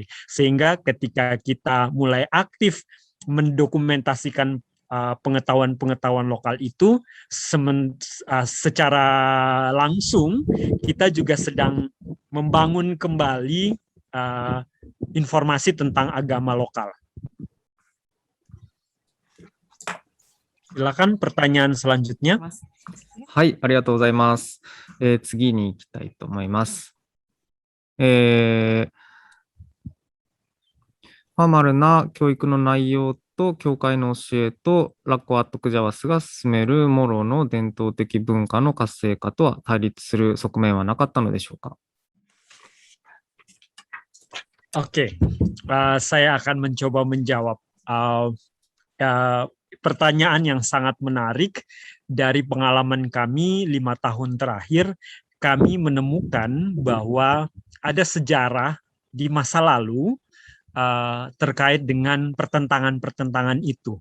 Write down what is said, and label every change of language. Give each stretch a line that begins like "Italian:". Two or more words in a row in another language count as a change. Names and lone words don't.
Indonesian: Sehingga ketika kita mulai aktif mendokumentasikan pengetahuan-pengetahuan lokal itu, secara langsung kita juga sedang membangun kembali informasi tentang agama lokal. Silakan pertanyaan selanjutnya.
Japanese: はい、ありがとうございます。次に行きたいと思います。フォーマルな教育の内容と教会の教えとラッコアットクジャワスが進めるモロの伝統的文化の活性化とは対立する側面はなかったのでしょうか。
Indonesian: Oke, saya akan mencoba menjawab pertanyaan yang sangat menarik. Dari pengalaman kami 5 tahun terakhir, kami menemukan bahwa ada sejarah di masa lalu terkait dengan pertentangan-pertentangan itu.